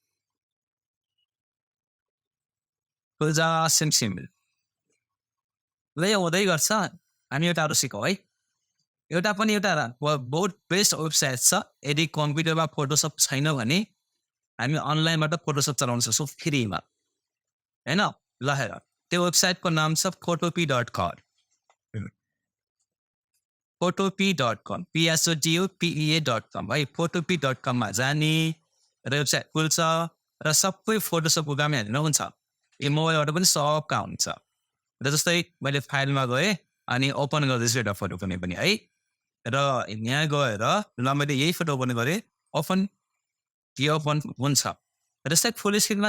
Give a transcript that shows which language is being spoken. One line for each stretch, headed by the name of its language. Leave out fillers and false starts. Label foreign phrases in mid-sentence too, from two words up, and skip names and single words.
Nepali: पूजा सिमसिम ल यो हुँदै गर्छ हामी एउटा अरू सिकौँ है एउटा बहुत बेस्ट वेबसाइट छ यदि कम्प्युटरमा फोटोसप छैन भने हामी अनलाइनबाट फोटोसप चलाउन सक्छौँ फ्रीमा होइन ल हेर त्यो वेबसाइटको नाम छ photopea.com photopea.com photopea.com है photopea.com जाने र वेबसाइट खुल्छ र सबै फोटोसपको काम हेर्न हुन्छ यो मोबाइलबाट पनि सब काम हुन्छ र जस्तै मैले फाइलमा गएँ अनि ओपन गर्दैछु एउटा फोटो कुनै पनि है र यहाँ गएर ल मैले यही फोटो ओपन गरेँ ओपन हुन्छ र जस्तै
English: full screenमा